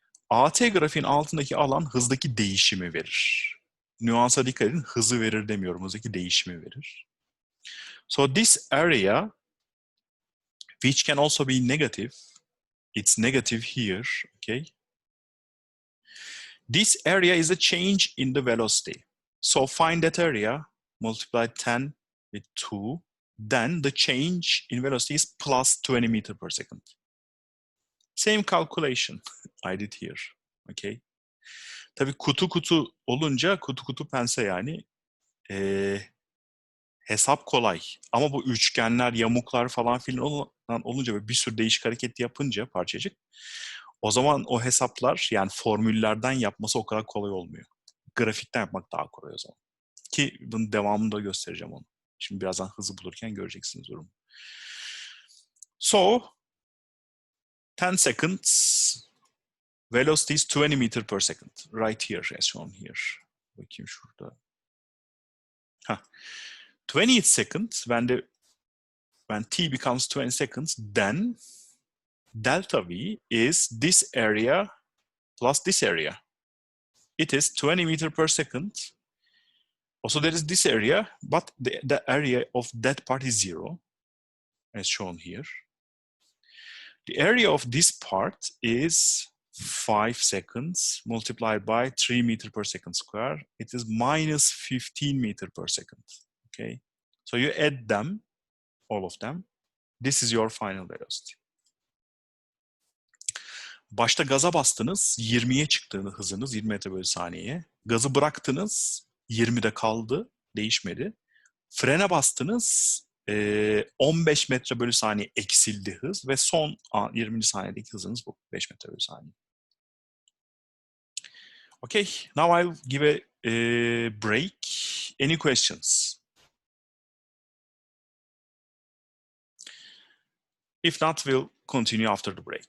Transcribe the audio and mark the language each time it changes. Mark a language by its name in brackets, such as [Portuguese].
[Turkish] AT grafiğin altındaki alan hızdaki değişimi verir. Nüansa dikkat edin. Hızı verir demiyorum. Hızdaki değişimi verir. [English] So this area, which can also be negative, it's negative here, okay? This area is a change in the velocity. So find that area, multiply 10 with 2, then the change in velocity is plus 20 meters per second. Same calculation I did here, okay? [Turkish] Tabii kutu olunca, kutu pense yani hesap kolay. Ama bu üçgenler, yamuklar falan filan olunca ve bir sürü değişik hareket yapınca parçacık, o zaman o hesaplar yani formüllerden yapması o kadar kolay olmuyor. Grafikten yapmak daha kolay o zaman. Ki bunun devamını da göstereceğim onu. Şimdi birazdan hızı bulurken göreceksiniz durumu. [English] So, 10 seconds, velocity is 20 meters per second. Right here, as shown here. [Turkish] Bakayım şurada. [English] 20th second, when t becomes 20 seconds, then delta V is this area plus this area. It is 20 meters per second. Also, there is this area, but the area of that part is 0, as shown here. The area of this part is 5 seconds multiplied by 3 meters per second square. It is minus 15 meters per second. Okay, so you add them, all of them. This is your final velocity. [Turkish] Başta gaza bastınız, 20'ye çıktı hızınız, 20 metre bölü saniyeye. Gazı bıraktınız, 20'de kaldı, değişmedi. Frene bastınız, 15 metre bölü saniye eksildi hız ve son 20. saniyedeki hızınız bu, 5 metre bölü saniye. [English] Okay, now I'll give a break. Any questions? If not, we'll continue after the break.